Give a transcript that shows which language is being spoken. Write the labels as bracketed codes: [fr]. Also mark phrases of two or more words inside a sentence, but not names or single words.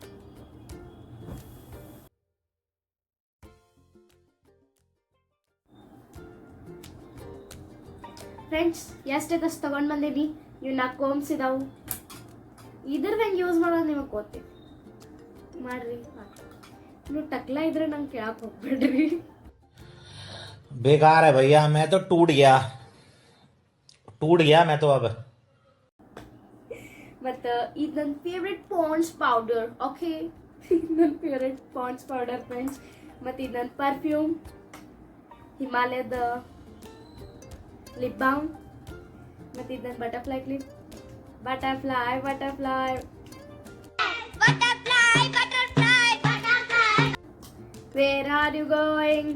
[kn] ಫ್ರೆಂಡ್ಸ್, ಎಷ್ಟೈತಷ್ಟು ತಗೊಂಡು ಬಂದೇನಿ. ಇವು 4 ಕೋಮ್ಸ್ ಇದಾವು. ಇದ್ರ ಹೆಂಗೆ ಯೂಸ್ ಮಾಡೋದು ನಿಮಗೆ ಗೊತ್ತೈತಿ, ಮಾಡ್ರಿ. ನೀವು ಟಕ್ಲ ಇದ್ರೆ ನಂಗೆ ಕೇಳಕ್ಕೆ ಹೋಗ್ಬೇಡ್ರಿ. [hi] बेकार है भैया, मैं तो टूट गया मैं तो अब. [kn] ಮತ್ತು ಇದು ನನ್ನ ಫೇವ್ರೆಟ್ ಪಾಂಡ್ಸ್ ಪೌಡರ್. ಓಕೆ, ನನ್ನ ಫೇವ್ರೆಟ್ ಪಾಂಡ್ಸ್ ಪೌಡರ್ ಫ್ರೆಂಡ್ಸ್. ಮತ್ತು ಇದು ನನ್ನ ಪರ್ಫ್ಯೂಮ್, ಹಿಮಾಲಯದ ಲಿಪ್ ಬಾಮ್. ಮತ್ತು ಇದು ನನ್ನ [en] butterfly clip. butterfly where are you going.